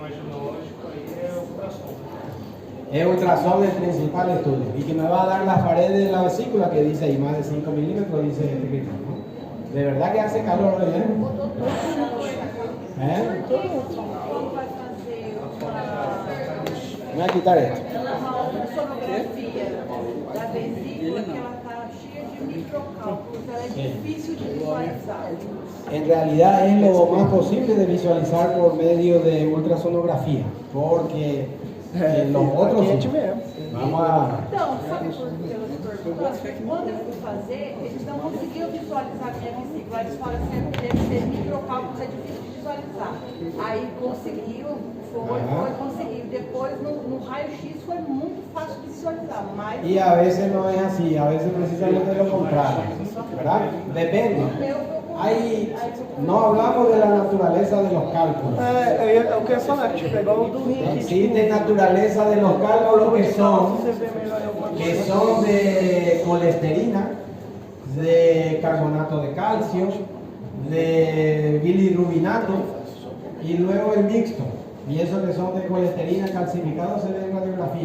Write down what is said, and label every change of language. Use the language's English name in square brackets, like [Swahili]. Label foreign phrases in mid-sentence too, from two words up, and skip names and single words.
[Spanish] Es ultrasonido el principal estudio y que me va a dar las paredes de la vesícula que dice ahí más de 5 milímetros, dice este criterio, ¿no? De verdad que hace calor hoy, ¿eh? Voy a quitar esto. [Portuguese] Sonografia da vesícula, que ela está cheia de microcálculos, ela es difícil de visualizar. [Spanish] En realidad es lo más posible de visualizar por medio de ultrasonografía, porque los otros vamos a... [Portuguese] Então, sabe por que eu te pergunto? Quando eu fui fazer, eles não conseguiam visualizar a minha vesícula. Eles falam assim, deve ser microcálculos, é difícil de visualizar. Aí conseguiu, conseguiu. Depois no raio-x foi muito fácil de visualizar. Mas... [Spanish] Y a veces no es así, a veces precisamente lo contrario, ¿verdad? Depende. No hablamos de la naturaleza de los cálculos. [Portuguese] Eu quero falar que pegou o do rim. [Spanish] Existe naturaleza de los cálculos que son de colesterina, de carbonato de calcio, de bilirrubinato y luego el mixto. Y esos que son de colesterina calcificado se ven en radiografía.